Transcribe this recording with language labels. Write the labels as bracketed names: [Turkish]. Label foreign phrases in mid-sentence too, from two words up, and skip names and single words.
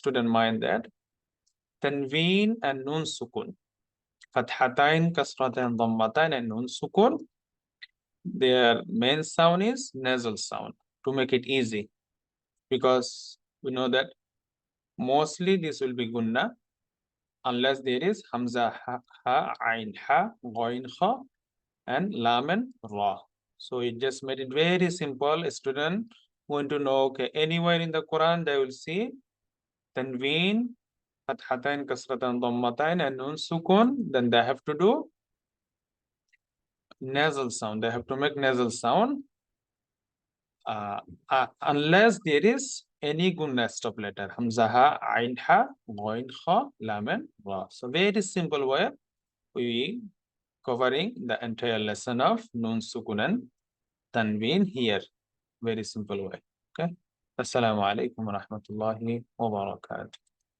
[English] student mind that tanween and nun sukun, fathatain, kasratain, dhammatain, and nun sukun, their main sound is nasal sound to make it easy, because we know that mostly this will be gunna unless there is hamza ha, ain ha, ghain kha, and lam and ra. So it just made it very simple. A student going to know, okay, anywhere in the Quran they will see tanween, fathatain, kasratain, dhammatain, and nun sukun. Then they have to do nasal sound. They have to make nasal sound unless there is any gunna stop letter. Hamza ha, ain ha, ghain kha, lam and ra. So very simple way we covering the entire lesson of nun sukun and tanween here. Very simple way. Okay. [Arabic] السلام عليكم ورحمة الله وبركاته.